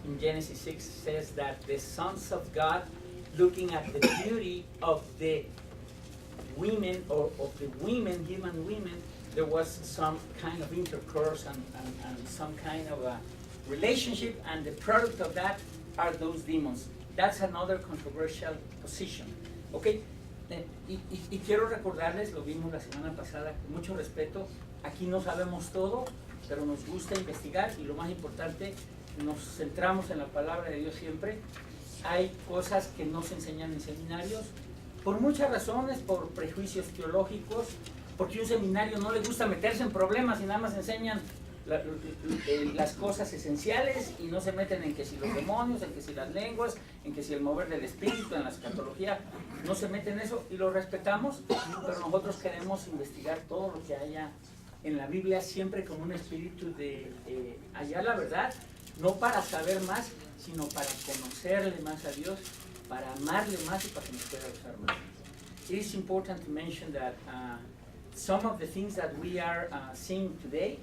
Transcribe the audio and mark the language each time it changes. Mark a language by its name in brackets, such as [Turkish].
[English] In Genesis 6 says that the sons of God, looking at the beauty of the women, or of the women, human women, there was some kind of intercourse and some kind of a relationship, and the product of that are those demons. That's another controversial position. [Spanish] Okay, y quiero recordarles, lo vimos la semana pasada, con mucho respeto, aquí no sabemos todo, pero nos gusta investigar, y lo más importante, nos centramos en la palabra de Dios siempre. Hay cosas que no se enseñan en seminarios, por muchas razones, por prejuicios teológicos, porque a un seminario no le gusta meterse en problemas y nada más enseñan las cosas esenciales y no se meten en que si los demonios, en que si las lenguas, en que si el mover del espíritu, en la escatología, no se meten en eso, y lo respetamos, pero nosotros queremos investigar todo lo que haya en la Biblia, siempre con un espíritu de hallar la verdad, no para saber más, sino para conocerle más a Dios, para amarle más y para que nos pueda usar más. [English] It is important to mention that some of the things that we are seeing today.